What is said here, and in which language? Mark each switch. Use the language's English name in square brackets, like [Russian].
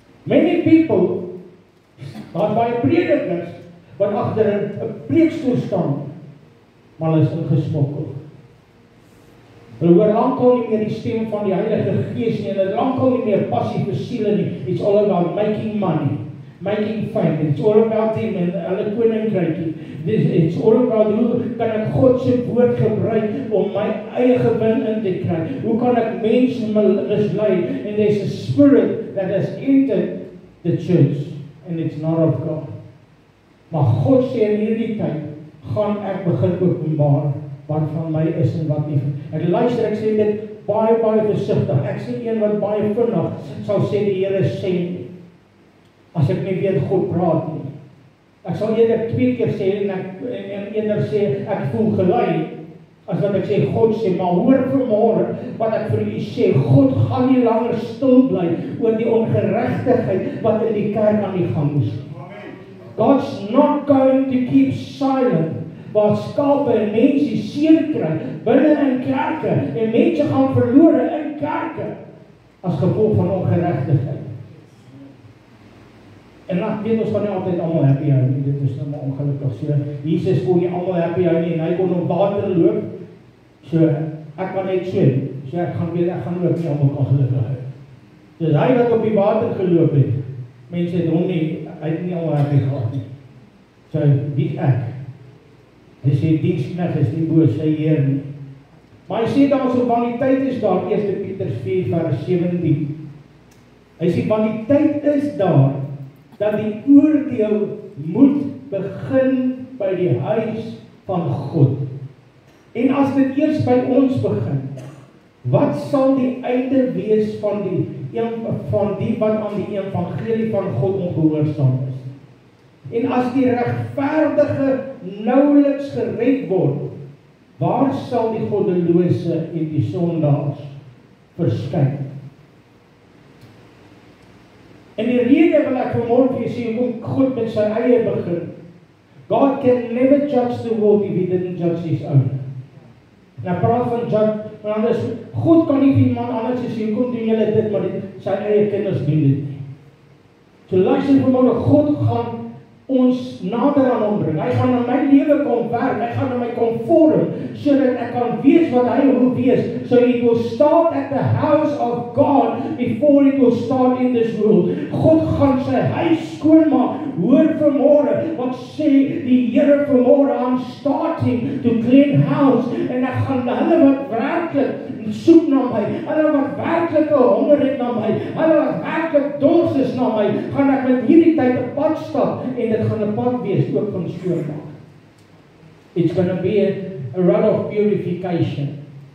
[English] Many people, [Afrikaans] daar's baie predikers wat agter 'n preekstoel staan, maar hulle is ingesmokkel. Hulle hoor lankal nie meer die stem van die Heilige Gees nie, hulle lankal nie meer passie vir siele nie. [English] It's all about making money, making fame. It's all about them [Afrikaans] en hulle koninkrykie. [English] It's all about [Afrikaans] hoe kan ek God se woord gebruik om my eie gewin in te kry? Hoe kan ek mense mislei? [English] And there's a spirit that has entered the church and it's not of God. [Afrikaans] Maar God sê in hierdie tyd gaan ek begin openbaar wat van my is en wat nie. Ek luister, ek sê dit baie versigtig. Ek sê een wat baie vinnig sal sê die Here sê nie. As ek nie weet God praat nie. Ek sal eerder 2 keer sê en eerder sê ek voel gelei as wat ek sê God sê, maar hoor vanmôre wat ek vir u sê, God gaan nie langer stil bly oor die ongeregtigheid wat in die kerk aan die gang is. [English] God's not going to keep silent. [Afrikaans] Waar skape en mense seer kry binne in kerke en mense gaan verlore in kerke as gevolg van ongeregtigheid. En ek weet ons gaan nie altyd almal happy hou nie, dit is nou maar ongelukkig so. Jesus kon nie almal happy hou nie en hy kon op water loop. So ek kan net swem. So ek gaan ook nie almal kan gelukkig hou. Dis hy wat op die water geloop het. Mense het hom nie, hy het nie almal happy gehad nie. So wie ek? Hy sê diensknegt is nie bo sy Heer nie. Maar hy sê daar so van die tyd is daar, 1 Petrus 4 vers 17. Hy sê van die tyd is daar dat die oordeel moet begin by die huis van God. En as dit eers by ons begin, wat sal die einde wees van die wat aan die evangelie van God ongehoorsaam is? En as die regverdige nouweliks gered word, waar sal die goddelose en die sondaars verskyn? En die rede wil ek vanmôre vir julle sê, hoekom God met sy eie begin. [English] God can never judge the world if he didn't judge his own. [Afrikaans] En ek praat van judge, want anders, God kan nie vir iemand anders sê, hoekom doen julle dit, maar sy eie kinders doen dit nie. So luister vanmôre, God gaan ons nader aan hom bring. Hy gaan in my lewe kom werk, hy gaan in my kom vorm, sodat ek kan wees wat hy wil wees. [English] So it will start at the house of God before it will start in this world. [Afrikaans] God gaan sy huis skoonmaak. Hoor vanmôre, wat sê die Here vanmôre, [English] I'm starting to clean house, [Afrikaans] en ek gaan hulle wat werklik soek na my, hulle wat werklik honger het na my, hulle wat werklik dors is na my, gaan ek met hierdie tyd 'n pad stap, en dit gaan 'n pad wees ook van skoonmaak. [English] It's going to be a road of purification.